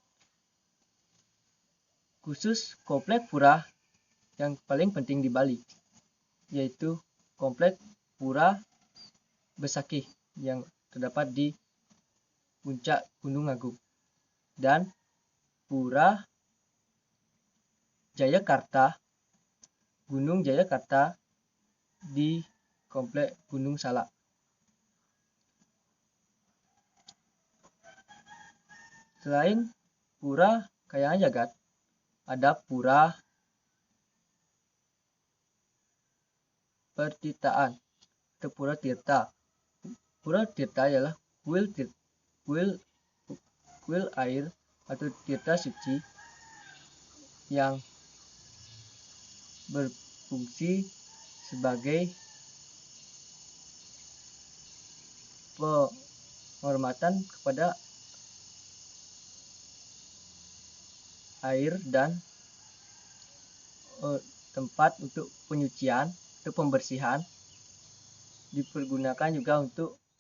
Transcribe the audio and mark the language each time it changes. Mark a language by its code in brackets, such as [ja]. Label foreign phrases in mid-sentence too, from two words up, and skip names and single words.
[id] Khusus komplek pura yang paling penting di Bali yaitu komplek Pura Besakih yang terdapat di puncak Gunung Agung dan Pura Jayakarta, Gunung Jayakarta di komplek Gunung Salak. Selain Pura Kahyangan Jagat, ada Pura Pertirtaan atau Pura Tirta. Pura Tirta ialah kuil air atau tirta suci yang berfungsi sebagai penghormatan kepada air dan tempat untuk penyucian atau pembersihan, dipergunakan juga untuk